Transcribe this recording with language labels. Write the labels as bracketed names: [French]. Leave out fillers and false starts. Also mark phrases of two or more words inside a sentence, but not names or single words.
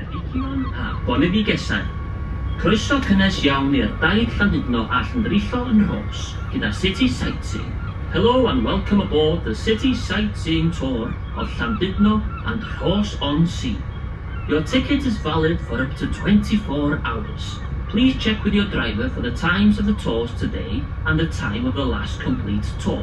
[Welsh] planhigion a boneddigesau. Croeso cynnes iawn i'r daith Llandudno a Llandrillo yn Rhos gyda City Sightseeing. [English] Hello and welcome aboard the City Sightseeing tour of Llandudno and Rhos-on-Sea. Your ticket is valid for up to 24 hours. Please check with your driver for the times of the tours today and the time of the last complete tour.